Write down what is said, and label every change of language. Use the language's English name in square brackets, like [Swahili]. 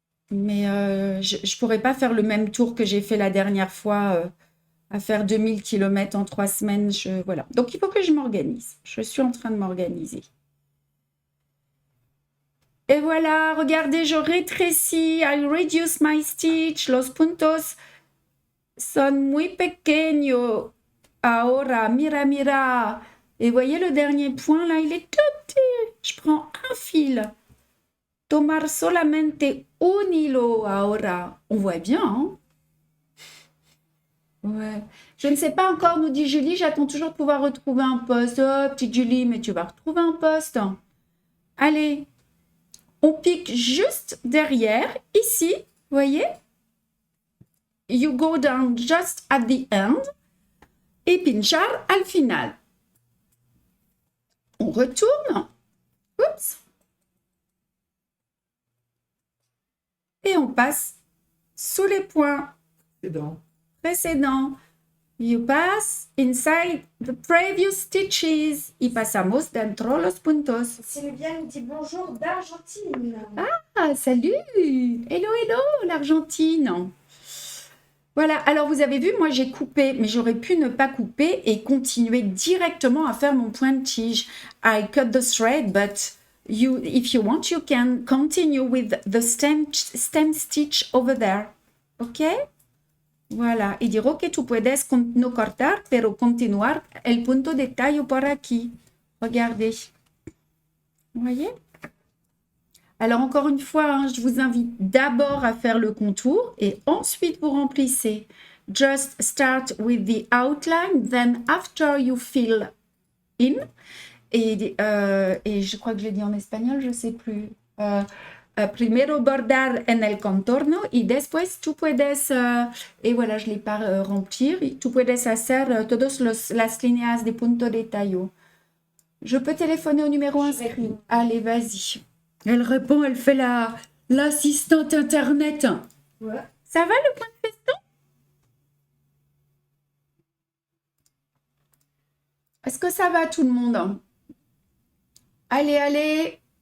[French] Mais je ne pourrais pas faire le même tour que j'ai fait la dernière fois, à faire 2000 km en 3 semaines. Voilà. Donc, il faut que je m'organise. Je suis en train de m'organiser. Et voilà, regardez, je rétrécis. [English] I reduce my stitch. [Spanish] Los puntos son muy pequeños. Ahora, mira, mira. [French] Et voyez le dernier point là, il est tout petit. Je prends un fil. [Spanish] Tomar solamente un hilo ahora. [French] On voit bien, hein? Ouais. Je ne sais pas encore, nous dit Julie, j'attends toujours de pouvoir retrouver un poste. Oh, petite Julie, mais tu vas retrouver un poste. Allez. On pique juste derrière, ici, voyez? [English] You go down just at the end [French] et [Spanish] pinchar al final. [French] On retourne. Oups. Et on passe sous les points précédents. [English] You pass inside the previous stitches. [Spanish] Y pasamos dentro los puntos. [French] Sylvia nous dit bonjour d'Argentine. Ah, salut! [English] Hello, hello, [French] l'Argentine! Voilà, alors vous avez vu, moi j'ai coupé, mais j'aurais pu ne pas couper et continuer directement à faire mon point de tige. [English] I cut the thread, but if you want, you can continue with the stem stitch over there. Ok? [French] Voilà, [Spanish] y dirò que tú puedes no cortar, pero continuar el punto de tallo por aquí. [French] Regardez. Vous voyez? Alors, encore une fois, hein, je vous invite d'abord à faire le contour et ensuite vous remplissez. [English] Just start with the outline, then after you fill in. [French] Et je crois que je l'ai dit en espagnol, je ne sais plus. [Spanish] Primero bordar en el contorno y después tú puedes, [French] et voilà, je ne l'ai pas remplir, [Spanish] tú puedes hacer todas las líneas de punto de tallo. [French] Je peux téléphoner au numéro inscrit. Allez, vas-y. Elle répond, elle fait l'assistante internet. Ouais. Ça va le point de feston? Est-ce que ça va tout le monde? Allez, allez.